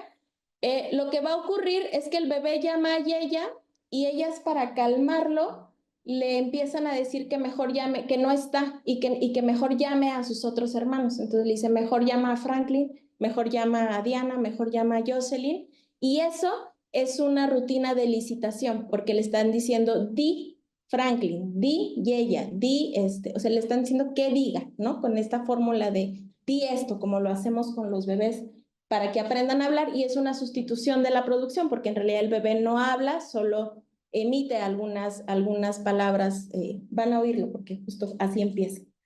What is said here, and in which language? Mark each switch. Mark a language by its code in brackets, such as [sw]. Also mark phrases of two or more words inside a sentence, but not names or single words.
[es] Lo que va a ocurrir es que el bebé llama a Yeya y ellas, para calmarlo, le empiezan a decir que mejor llame, que no está y que mejor llame a sus otros hermanos. Entonces le dice, mejor llama a Franklin, mejor llama a Diana, mejor llama a Jocelyn. Y eso es una rutina de licitación, porque le están diciendo, di Franklin, di Yeya, di o sea, le están diciendo que diga, ¿no? Con esta fórmula de di esto, como lo hacemos con los bebés, para que aprendan a hablar, y es una sustitución de la producción, porque en realidad el bebé no habla, solo emite algunas palabras. Van a oírlo, porque justo así empieza.